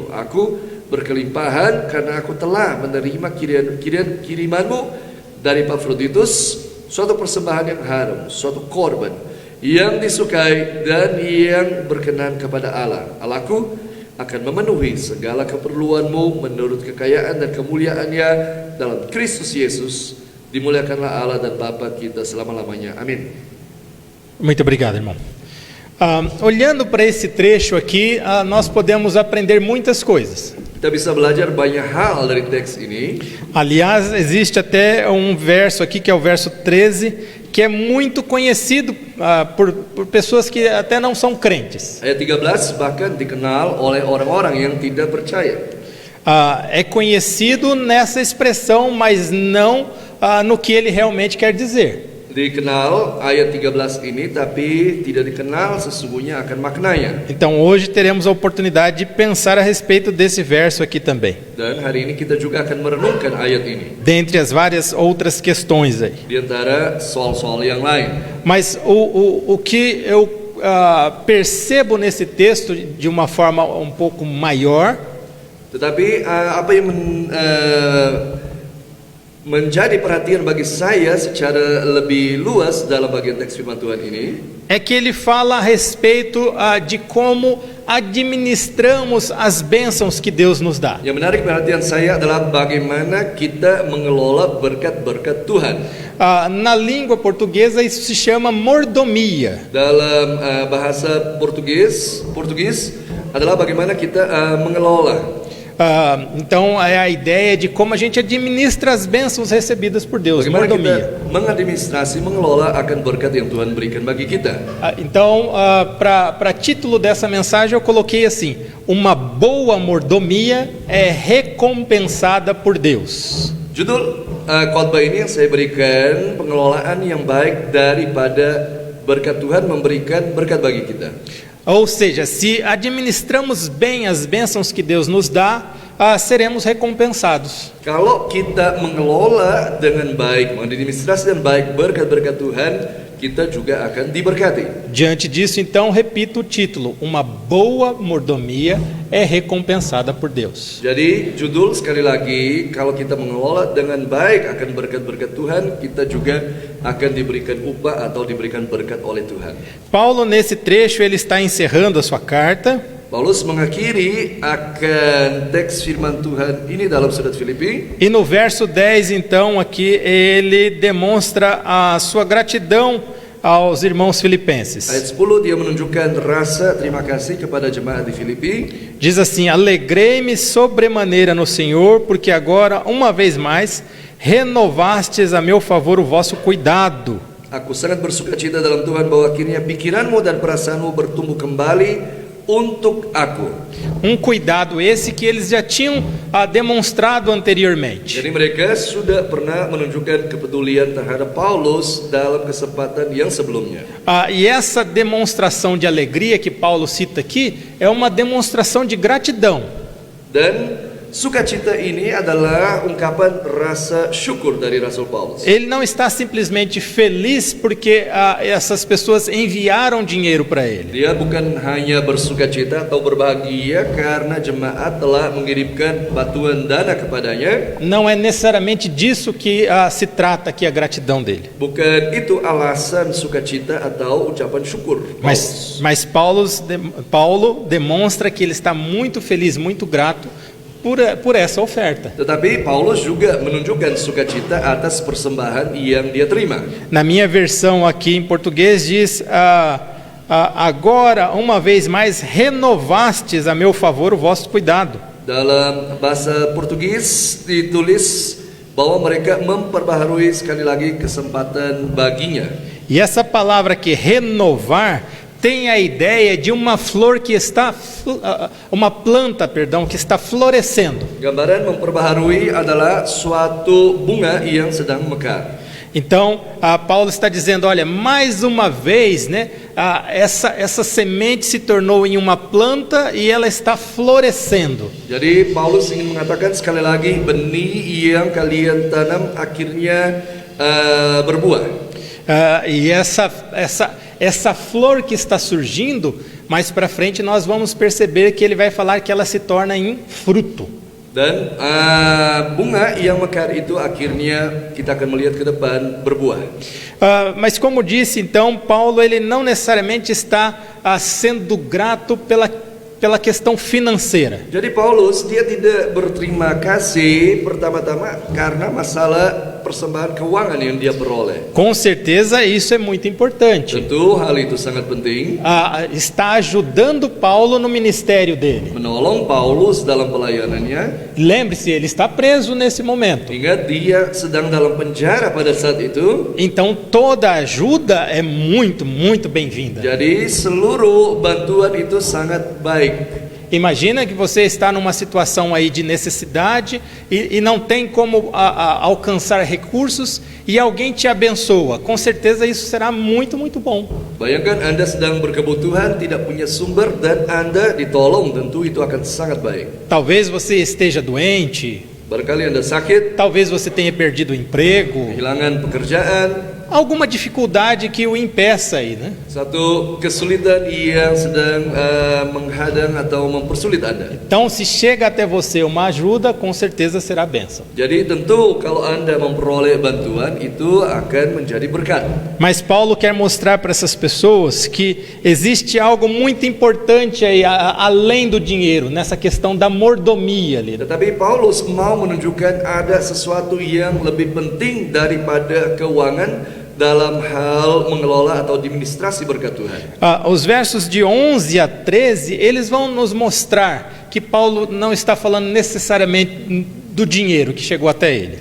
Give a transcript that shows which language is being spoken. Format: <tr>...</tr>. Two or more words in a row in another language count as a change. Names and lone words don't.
<id>Aku berkelimpahan karena aku telah menerima kirimanmu dari Epafroditus, suatu persembahan yang harum, suatu korban yang disukai dan yang berkenan kepada Allah. Allahku akan memenuhi segala keperluanmu menurut kekayaan dan kemuliaannya dalam Kristus Yesus. Dimuliakanlah Allah dan Bapa kita selama-lamanya. Amin.</id> <pt>Muito obrigado, irmão. Olhando para esse trecho aqui, nós podemos aprender muitas coisas.</pt> <id>Kita bisa belajar banyak hal dari teks ini.</id> <pt>Aliás, existe até um verso aqui, que é o verso 13, que é muito conhecido por pessoas que até não são crentes.</pt> <id>Ayat 13 bahkan dikenal oleh orang-orang yang tidak percaya.</id> <pt>É conhecido nessa expressão, mas não no que ele realmente quer dizer.</pt> <id>Dikenal ayat 13 ini, tapi tidak dikenal sesungguhnya akan maknanya.</id> <pt>Então hoje teremos a oportunidade de pensar a respeito desse verso aqui também.</pt> <id>Dan hari ini kita juga akan merenungkan ayat ini.</id> <pt>Dentre as várias outras questões aí.</pt> <id>Di antara soal-soal yang lain.</id> <pt>Mas o que eu percebo nesse texto de uma forma um pouco maior,</pt> <id>tetapi apa yang menjadi perhatian bagi saya secara lebih luas dalam bagian teks firman Tuhan ini,</id> <pt>é que ele fala a respeito de como administramos as bênçãos que Deus nos dá.</pt> <id>Yang menarik perhatian saya adalah bagaimana kita mengelola berkat-berkat Tuhan.</id> <pt>Na língua portuguesa isso se chama mordomia.</pt> <id>Dalam bahasa Portugis adalah bagaimana kita mengelola.</id> <pt>Então é a ideia de como a gente administra as bênçãos recebidas por Deus.</pt> <id>Bagaimana Mordomia. kita mengadministrasi, mengelola akan berkat yang Tuhan berikan bagi kita.</id> <pt>Então, para título dessa mensagem eu coloquei assim: uma boa mordomia é recompensada por Deus.</pt> <id>Judul khotbah ini yang saya berikan, pengelolaan yang baik daripada berkat Tuhan memberikan berkat bagi kita.</id> <pt>Ou seja, se administramos bem as bênçãos que Deus nos dá, seremos recompensados.</pt> <id>Kalau kita mengelola dengan baik, mengadministrasi dengan baik berkat-berkat Tuhan, kita juga akan diberkati.</id> <pt>Diante disso, então, repito o título: uma boa mordomia é recompensada por Deus.</pt> <id>Jadi judul sekali lagi, kalau kita mengelola dengan baik akan berkat-berkat Tuhan, kita juga akan diberikan upah atau diberikan berkat oleh Tuhan.</id> <pt>Paulo, nesse trecho, ele está encerrando a sua carta.</pt> <id>Paulus mengakhiri akan teks firman Tuhan ini dalam surat Filipi.</id> <pt>E no verso 10, então, aqui ele demonstra a sua gratidão aos irmãos filipenses.</pt> <id>Ayat 10 dia menunjukkan rasa terima kasih kepada jemaat di Filipi.</id> <pt>Diz assim: alegrei-me sobremaneira no Senhor, porque agora, uma vez mais, renovastes a meu favor o vosso cuidado.</pt> <id>Aku sangat bersukacita dalam Tuhan bahwa akhirnya pikiranmu dan perasaanmu bertumbuh kembali untuk aku.</id> <pt>Cuidado esse que eles já tinham demonstrado anteriormente.</pt> <id>Jadi mereka sudah pernah menunjukkan kepedulian terhadap Paulus dalam kesempatan yang sebelumnya.</id> <pt>E essa demonstração de alegria que Paulo cita aqui é uma demonstração de gratidão.</pt> <id>Dan sukacita ini adalah ungkapan rasa syukur dari Rasul Paulus.</id> <pt>Ele não está simplesmente feliz porque essas pessoas enviaram dinheiro para ele.</pt> <id>Dia bukan hanya bersukacita atau berbahagia karena jemaat telah mengirimkan bantuan dana kepadanya.</id> <pt>Não é necessariamente disso que se trata aqui a gratidão dele.</pt> <id>Bukan itu alasan sukacita atau ucapan syukur.</id> <pt>Mas Paulo demonstra que ele está muito feliz, muito grato por essa oferta.</pt> <id>Tetapi Paulus juga menunjukkan sukacita atas persembahan yang dia terima.</id> <pt>Na minha versão aqui em português diz: agora uma vez mais renovastes a meu favor o vosso cuidado.</pt> <id>Dalam bahasa Portugis ditulis bahwa mereka memperbaharui sekali lagi kesempatan baginya.</id> <pt>E essa palavra aqui, renovar, tem a ideia de uma flor que está, uma planta, perdão, que está florescendo.</pt> <id>Gambaran memperbaharui adalah suatu bunga yang sedang mekar.</id> <pt>Então, Paulo está dizendo, olha, mais uma vez, né, essa semente se tornou em uma planta e ela está florescendo.</pt> <id>Jadi Paulus ingin mengatakan sekali lagi, benih yang kalian tanam akhirnya berbuah.</id> <pt>E essa flor que está surgindo, mais para frente nós vamos perceber que ele vai falar que ela se torna em fruto.</pt> <id>Dan bunga yang mekar itu akhirnya kita akan melihat ke depan berbuah.</id> <pt>Mas como disse, então, Paulo ele não necessariamente está sendo grato pela questão financeira.</pt> <id>Jadi Paulus dia tidak berterima kasih pertama-tama karena masalah persembahan keuangan yang dia peroleh.</id> <pt>Com certeza isso é muito importante.</pt> <id>Tentu hal itu sangat penting.</id> <pt>Está ajudando Paulo no ministério dele.</pt> <id>Menolong Paulus dalam pelayanannya.</id> <pt>Lembre-se, ele está preso nesse momento.</pt> <id>Ingat dia sedang dalam penjara pada saat itu.</id> <pt>Então toda ajuda é muito, muito bem-vinda.</pt> <id>Jadi seluruh bantuan itu sangat baik.</id> <pt>Imagina que você está numa situação aí de necessidade e não tem como alcançar recursos e alguém te abençoa. Com certeza isso será muito, muito bom.</pt> <id>Bayangkan Anda sedang berkebutuhan, tidak punya sumber dan Anda ditolong, tentu itu akan sangat baik.</id> <pt>Talvez você esteja doente.</pt> <id>Barangkali Anda sakit.</id> <pt>Talvez você tenha perdido o emprego.</pt> <id>Kehilangan pekerjaan.</id> <pt>Alguma dificuldade que o impeça aí, né?</pt> <id>Satu kesulitan yang sedang menghadang atau mempersulit Anda.</id> <pt>Então, se chega até você uma ajuda, com certeza será bênção.</pt> <id>Jadi tentu kalau Anda memperoleh bantuan itu akan menjadi berkat.</id> <pt>Mas Paulo quer mostrar para essas pessoas que existe algo muito importante aí além do dinheiro, nessa questão da mordomia ali.</pt> <id>Tetapi Paulus mau menunjukkan ada sesuatu yang lebih penting daripada keuangan dalam hal mengelola atau administrasi berkat Tuhan.</id> <pt>Os versos de 11 a 13, eles vão nos mostrar que Paulo não está falando necessariamente do dinheiro que chegou até ele.</pt>